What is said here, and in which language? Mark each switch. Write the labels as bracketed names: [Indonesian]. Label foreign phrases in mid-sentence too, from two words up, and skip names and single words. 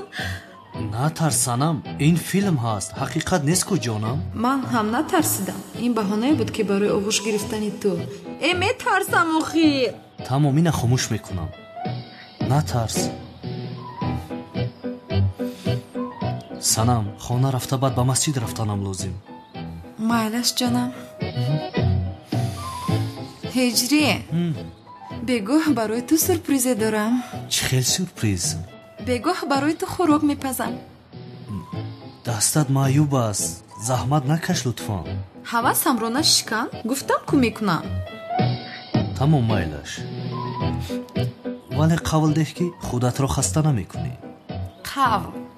[Tajik] натарс санам, ин филм ҳаст, ҳақиқат нест ку ҷонам. [Persian] من هم نترسیدم. این بهانه بود که برای آغوش گرفتنی تو. میترسم اخیر. [Tajik] тамом, ина хомӯш мекунам. натарс. санам, хона рафта баъд ба масҷид рафтанам лозим. [Persian] مایلش جانم. هجری. بگوه برای تو سورپریزه دارم. [Tajik] чӣ хел сюрприз? [Persian] بگوه برای تو خوراک میپزم. [Tajik] дастат маъюб аст, заҳмат накаш лутфан. ҳавасам ро нашикан. гуфтам ку мекунам. тамом, майлаш. вале қавл деҳ ки худатро хаста намекунӣ. қавл.